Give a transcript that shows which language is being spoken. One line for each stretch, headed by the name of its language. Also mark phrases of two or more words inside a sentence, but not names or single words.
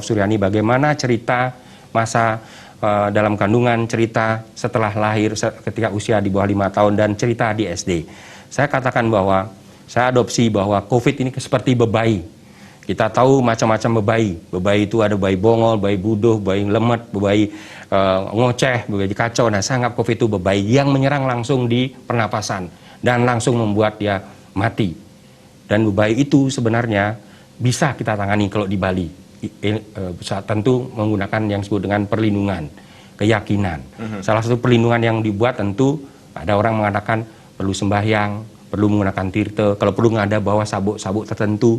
Indonesian: Suryani, bagaimana cerita masa dalam kandungan, cerita setelah lahir ketika usia di bawah 5 tahun, dan cerita di SD. Saya katakan bahwa saya adopsi bahwa COVID ini seperti bebayi. Kita tahu macam-macam bebayi. Bebayi itu ada bebayi bongol, bebayi buduh, bebayi lemet, bebayi ngoceh, bebayi kacau. Nah, saya anggap COVID itu bebayi yang menyerang langsung di pernapasan dan langsung membuat dia mati. Dan bebayi itu sebenarnya bisa kita tangani kalau di Bali. Tentu menggunakan yang disebut dengan perlindungan, keyakinan. Salah satu perlindungan yang dibuat tentu ada orang mengatakan perlu sembahyang, perlu menggunakan tirte, kalau perlu ada bawa sabuk-sabuk tertentu.